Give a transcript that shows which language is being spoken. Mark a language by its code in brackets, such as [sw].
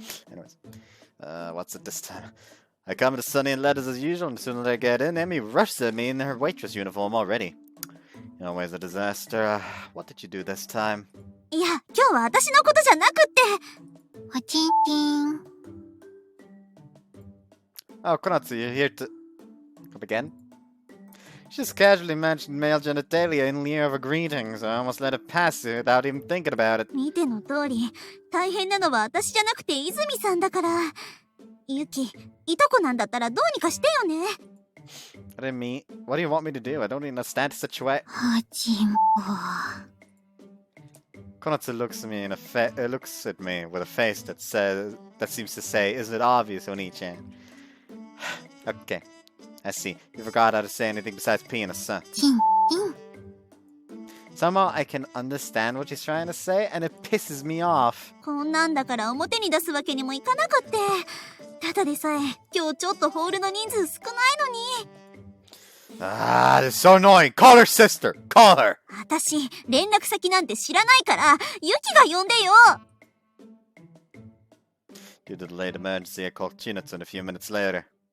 [en] Anyways, what's it this time? I come to Sunny and letters as usual, and as soon as I get in, Emmy rushes at me in her waitress uniform already. You're always a disaster. What did you do this time? [ja] いや、今日は私のことじゃなくって。おちんちん。 [en] Oh, Konatsu, you're here to... Come again? She just casually mentioned male genitalia in lieu of a greeting, so I almost let it pass without even thinking about it. [ja] 見ての通り、大変なのは私じゃなくて泉さんだから。ユキ、いとこなんだったらどうにかしてよね。 [en] What do you mean? What do you want me to do? I don't even understand the situation. [ja] はじんぼ。 [en] Konatsu looks at me with a face that seems to say, "Isn't it obvious, Oni-chan?" Okay, I see. You forgot how to say anything besides penis, huh? [ja] チンチン。 [en] Somehow I can understand what she's trying to say, and it pisses me off. [ja] こんなんだから表に出すわけにもいかなくって。ただでさえ、今日ちょっとホールの人数少ないのに。 [en] Ah, this is so annoying. Call her sister. Call her. [ja] 私、連絡先なんて知らないから、ユキが呼んでよ。 [en] Due to the late emergency, I called Chinatsu a few minutes later.